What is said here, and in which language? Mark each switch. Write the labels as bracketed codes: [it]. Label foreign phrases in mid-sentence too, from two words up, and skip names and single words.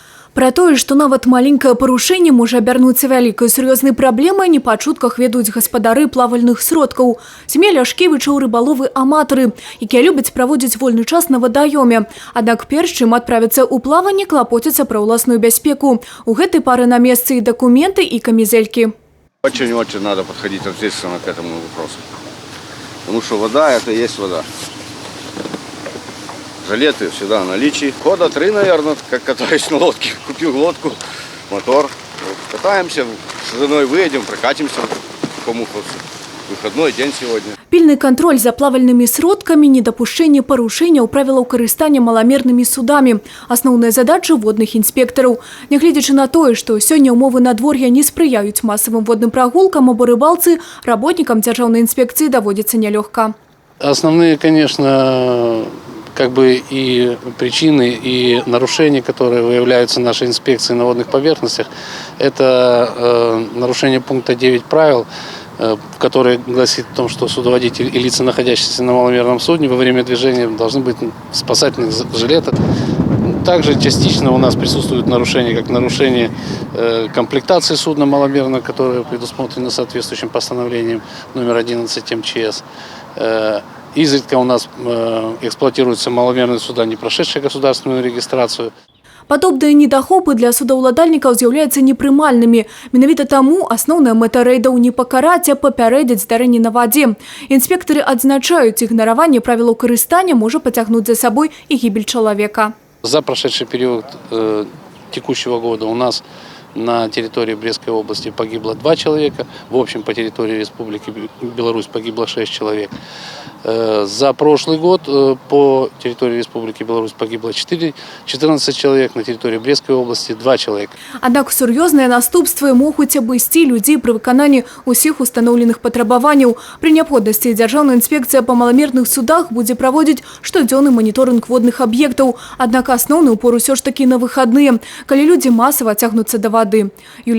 [be] Про тое, што нават маленькае парушэнне можа абярнуцца вялікай сур'ёзнай праблемай, не па чутках ведаюць гаспадары плавальных сродкаў. Сям'я Ляшкевічаў рыбаловы-аматары, якія любяць праводзіць вольны час на вадаёме. Аднак перш чым адправіцца ў плаванне, клапоцяцца пра ўласную бяспеку. У гэтай пары на месцы і дакументы, і камізэлькі. [ru] Очень надо подходить ответственно к этому вопросу. Потому что вода – это и есть вода. Жилеты всегда в наличии. Года 3, наверное, как катаюсь на лодке. Купил лодку, мотор. Вот, катаемся, с женой выедем, прокатимся по Муховцу. Выходной день сегодня. [be] Пільны кантроль за плавальнымі сродкамі, недапушчэнне парушэнняў правілаў карыстання маламернымі судамі. Асноўная задача водных інспектараў. Нягледзячы на тое, што сёння ўмовы надвор'я не спрыяюць масавым водным прагулкам або рыбалцы, работнікам дзяржаўнай інспекцыі даводзіцца нялёгка. [ru] Основные, конечно, и причины, и нарушения, которые выявляются нашей инспекцией на водных поверхностях, это нарушение пункта 9 правил, который гласит о том, что судоводитель и лица, находящиеся на маломерном судне, во время движения должны быть в спасательных жилетах. Также частично у нас присутствуют нарушения, как нарушение комплектации судна маломерного, которое предусмотрено соответствующим постановлением номер 11 МЧС. Изредка у нас эксплуатируются маломерные суда, не прошедшие государственную регистрацию. [be] Падобныя недахопы для судаўладальнікаў з'яўляюцца непрымальнымі. Менавіта таму асноўная мэта рэйдаў не пакараць, а папярэдзіць здарэнні на вадзе. Інспектары адзначаюць, ігнараванне правілаў карыстання можа пацягнуць за сабой і гібель чалавека. [ru] За прошедший период текущего года у нас на территории Брестской области погибло 2 человека. В общем, по территории Республики Беларусь погибло 6 человек. За прошлый год по территории Республики Беларусь погибло 14 человек, на территории Брестской области 2 человека. [be] Аднак сур'ёзныя наступствы могуць абысці людзей пры выкананні ўсіх устаноўленых патрабаванняў. Пры неабходнасці дзяржаўная інспекцыя па маламерных судах будзе праводзіць штодзённы маніторынг водных аб'ектаў. Аднак асноўны ўпор усё ж такі на выхадныя, калі людзі масава цягнуцца да вады.